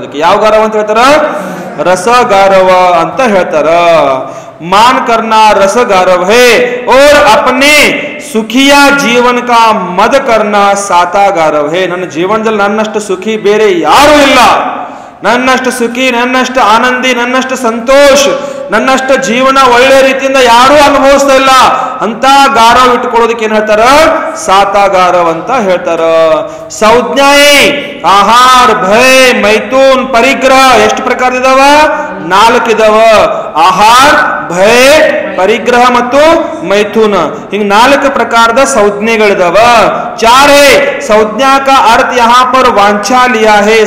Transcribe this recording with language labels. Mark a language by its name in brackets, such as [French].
[Kannada] ಅದಕ್ಕೆ ಯಾವ ಗಾರವ ಅಂತ ಹೇಳ್ತಾರ? रसगारव ಅಂತ ಹೇಳ್ತಾರ. [Hindi] मान करना रसगारव है और अपने सुखिया जीवन का मद करना सातागारव है. [Kannada] ನನ್ನ ಜೀವನದಲ್ಲಿ ನನ್ನಷ್ಟು ಸುಖಿ ಬೇರೆ ಯಾರೂ ಇಲ್ಲ, ನನ್ನಷ್ಟು ಸುಖಿ, ನನ್ನಷ್ಟು ಆನಂದಿ, ನನ್ನಷ್ಟು ಸಂತೋಷ, ನನ್ನಷ್ಟು ಜೀವನ ಒಳ್ಳೆ ರೀತಿಯಿಂದ ಯಾರೂ ಅನುಭವಿಸ್ತಾ ಇಲ್ಲ ಅಂತ ಗಾರವ್ ಇಟ್ಕೊಳ್ಳೋದಕ್ಕೆ ಏನ್ ಹೇಳ್ತಾರ? ಸಾತಾಗಾರವ್ ಅಂತ ಹೇಳ್ತಾರ. ಸಂಜ್ಞಾಯೇ ಆಹಾರ, ಭಯ, ಮೈಥುನ್, ಪರಿಗ್ರಹ ಎಷ್ಟು ಪ್ರಕಾರದಿದಾವ? 4 ಇದಾವ. ಆಹಾರ, ಭಯ, ಪರಿಗ್ರಹ ಮತ್ತು ಮೈಥುನ, ಹಿಂಗ 4 ಪ್ರಕಾರದ ಸಂಜ್ಞೆಗಳಿದಾವ. [Hindi] 4 ಸಂಜ್ಞಾ का अर्थ यहाँ पर वांछा लिया है.